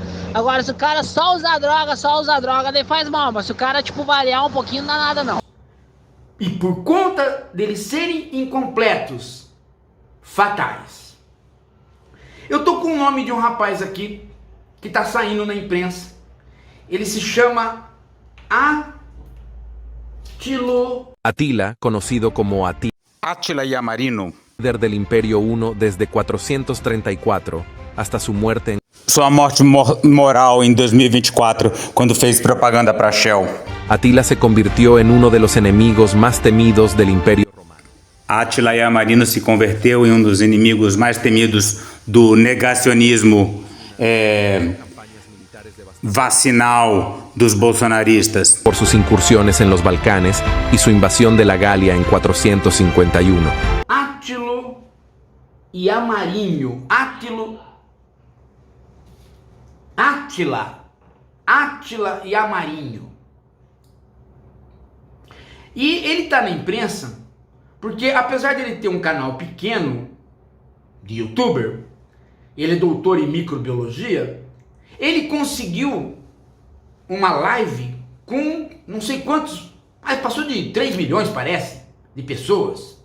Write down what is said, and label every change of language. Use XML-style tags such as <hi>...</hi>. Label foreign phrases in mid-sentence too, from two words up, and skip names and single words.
<pt>Agora, se o cara só usar droga, daí faz mal. Mas se o cara, variar um pouquinho, não dá nada, não. E por conta deles serem incompletos, fatais. Eu tô com o nome de um rapaz aqui que tá saindo na imprensa. Ele se chama</pt> <es>Atila, conocido como Átila Yamarino, líder del Imperio I desde 434 hasta su muerte en</es> <pt>sua morte moral em 2024, quando fez propaganda para Shell.</pt> <es>Atila se convirtió en uno de los enemigos más temidos del Imperio Romano.</es> <pt>Átila Yamarino se converteu em um dos inimigos mais temidos do negacionismo vacinal dos bolsonaristas.</pt> <es>Por sus incursiones en los Balcanes y su invasión de la Galia en 451.</es> <pt>Átilo Yamarino. Átila Yamarino. E ele tá na imprensa porque, apesar dele ter um canal pequeno de youtuber, ele é doutor em microbiologia, ele conseguiu uma live com não sei quantos, mas passou de 3 milhões, parece, de pessoas.</pt>